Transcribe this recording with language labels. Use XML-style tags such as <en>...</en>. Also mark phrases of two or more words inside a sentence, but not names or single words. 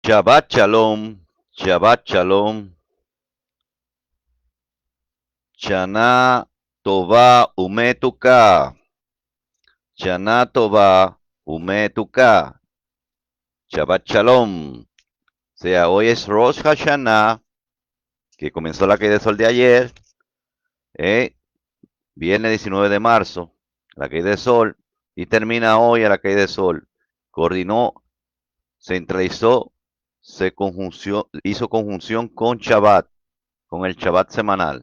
<he>שבת שלום, שבת שלום, שנה טובה ומתוקה, שנה טובה ומתוקה, שבת שלום.</he> <es>O sea, hoy es Rosh Hashanah, que comenzó la caída de sol de ayer, eh, viernes 19 de marzo, la caída de sol, y termina hoy a la caída de sol. Coordinó, centralizó, hizo conjunción con Shabbat, con el Shabbat semanal.</es>